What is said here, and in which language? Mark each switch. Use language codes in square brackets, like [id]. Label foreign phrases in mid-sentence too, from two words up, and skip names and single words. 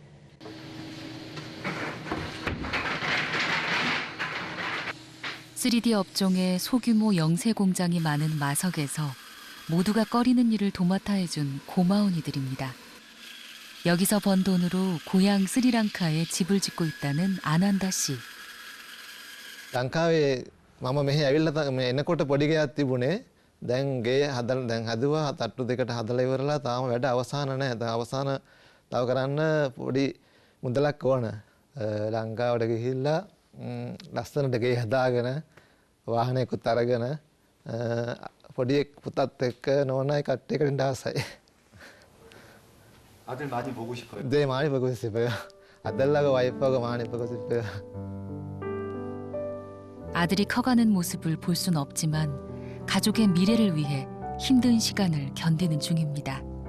[ko] (3D) 업종의 소규모 영세 공장이 많은 마석에서 모두가 꺼리는 일을 도맡아 해준 고마운 이들입니다. 여기서 번 돈으로 고향 스리랑카에 집을 짓고 있다는 아난다 씨. [si] ලංකාවේ මම මෙහි ඇවිල්ලා එනකොට පොඩි ගෙයක් තිබුණේ. දැන් ගේ හදුවා තට්ටු දෙකට හදලා ඉවරලා තාම වැඩ අවසන් නැහැ. දැන් අවසාන තව කරන්න පොඩි මුදලක් ඕන. ලංකාවට ගිහිල්ලා ලස්සනට ගේ හදාගෙන වාහනයකුත් අරගෙන පොඩි පුතත් එක්ක නෝනායි කට්ටියකට ආසයි. [ko] 아들 많이 보고 싶어요. 네, 많이 보고 싶어요. 아들하고 와이프하고 많이 보고 싶어요. 아들이 커가는 모습을 볼 순 없지만 가족의 미래를 위해 힘든 시간을 견디는 중입니다.